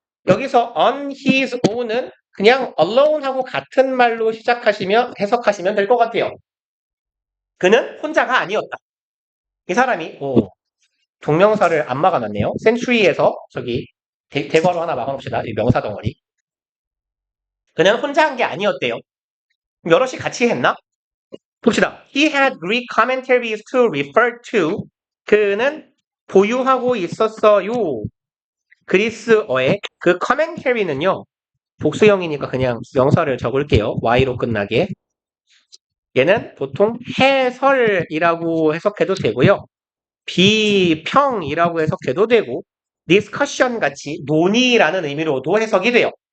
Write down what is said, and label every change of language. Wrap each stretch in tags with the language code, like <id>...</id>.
<ko>여기서</ko> <en>on his own</en> <ko>은 그냥 alone 하고 같은 말로 해석하시면 될 것 같아요. 그는 혼자가 아니었다. 이 사람이 동명사를 안 막아놨네요. century에서 저기 대괄호 하나 막아놓읍시다. 이 명사 덩어리. 그는 혼자 한 게 아니었대요. 여럿이 같이 했나? 봅시다.</ko> <en>He had Greek commentaries to refer to.</en> <ko>그는 보유하고 있었어요. 그리스어의 그 commentary는요. 복수형이니까 그냥 명사를 적을게요. y로 끝나게. 얘는 보통 해설이라고 해석해도 되고요. 비평이라고 해석해도 되고 discussion 같이 논의라는 의미로도 해석이 돼요.</ko>